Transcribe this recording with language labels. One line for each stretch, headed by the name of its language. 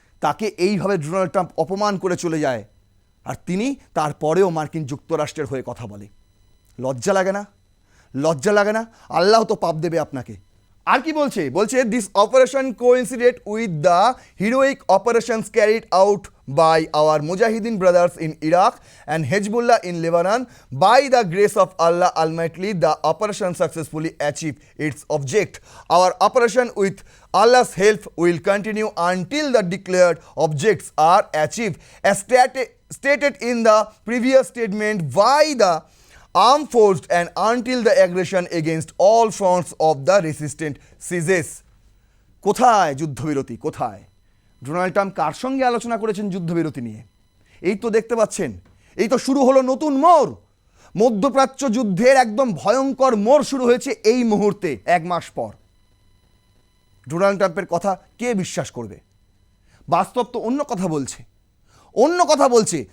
Bangla: তাকে এইভাবে Donald Trump অপমান করে চলে যায়, আর তিনি তারপরেও মার্কিন যুক্তরাষ্ট্রের হয়ে কথা বলে। লজ্জা লাগে না? আল্লাহ তো পাপ দেবে আপনাকে, আর কি বলছে বলছে
English: This operation coincided with the heroic operations carried out by our Mujahideen brothers in Iraq and Hezbollah in Lebanon. By the grace of Allah Almighty, the operation successfully achieved its object. Our operation with Allah's help will continue until the declared objects are achieved. As stated in the previous statement by the armed force and until the aggression against all fronts of the resistant ceases.
Bangla: কোথায় যুদ্ধবিরতি, কোথায়? Donald Trump কার সঙ্গে আলোচনা করেছেন যুদ্ধবিরতি নিয়ে? এই তো দেখতে পাচ্ছেন, এই তো শুরু হলো নতুন মোড়। মধ্যপ্রাচ্য যুদ্ধের একদম ভয়ঙ্কর মোড় শুরু হয়েছে এই মুহূর্তে, 1 মাস পর। ডোনাল্ড ট্রাম্পের কথা কে বিশ্বাস করবে? বাস্তব তো অন্য কথা বলছে, অন্য কথা বলছে।